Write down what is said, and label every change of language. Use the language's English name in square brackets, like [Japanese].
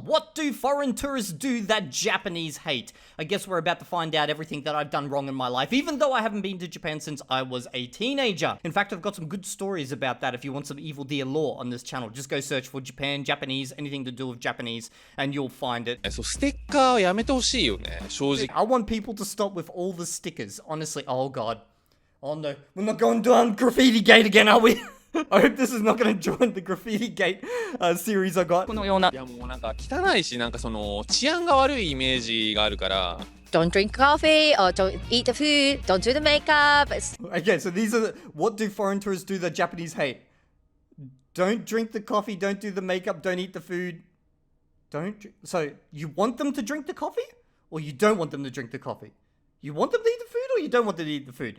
[English] What do foreign tourists do that Japanese hate? I guess we're about to find out everything that I've done wrong in my life, even though I haven't been to Japan since I was a teenager. In fact, I've got some good stories about that if you want some Evildea lore on this channel. Just go search for Japan, Japanese, anything to do with Japanese, and you'll find it. [Japanese] ステッカーやめてほしいよね、正直。 [English] I want people to stop with all the stickers. Honestly, oh god. Oh no, we're not going down Graffiti Gate again, are we? I hope this is not going to join the Graffiti Gate series I got. [Japanese] このような。いやもうなんか汚いし、なんかその治安が悪いイメージがあるから。 [English] Don't drink coffee or don't eat the food, don't do the makeup. Okay, so these are what do foreign tourists do that Japanese hate? Don't drink the coffee, don't do the makeup, don't eat the food. So you want them to drink the coffee? Or you don't want them to drink the coffee? You want them to eat the food or you don't want them to eat the food?